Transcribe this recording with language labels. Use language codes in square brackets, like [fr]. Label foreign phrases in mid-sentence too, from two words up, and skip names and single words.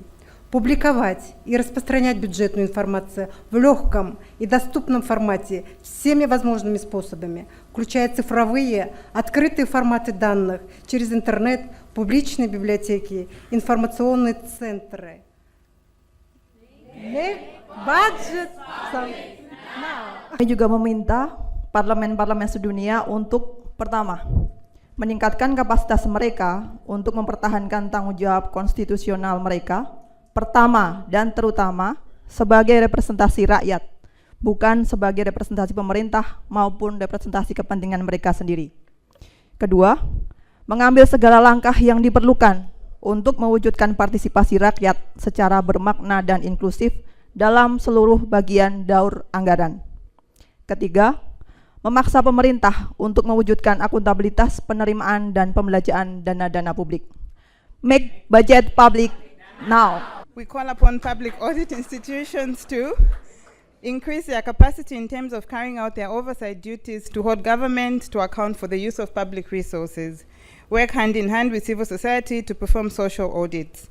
[ru] Публиковать и распространять бюджетную информацию в легком и доступном формате всеми возможными способами, включая цифровые, открытые форматы данных через интернет, публичные библиотеки, информационные центры. [en] Budget now. [id] Kami juga meminta parlemen-parlemen sedunia untuk pertama, meningkatkan kapasitas mereka untuk mempertahankan tanggung jawab konstitusional mereka, pertama dan terutama sebagai representasi rakyat, bukan sebagai representasi pemerintah maupun representasi kepentingan mereka sendiri. Kedua, mengambil segala langkah yang diperlukan untuk mewujudkan partisipasi rakyat secara bermakna dan inklusif dalam seluruh bagian daur anggaran. Ketiga, memaksa pemerintah untuk mewujudkan akuntabilitas penerimaan dan pembelanjaan dana-dana publik. [en] Make budget public now. We call upon public audit institutions to increase their capacity in terms of carrying out their oversight duties to hold government to account for the use of public resources. Work hand in hand with civil society to perform social audits.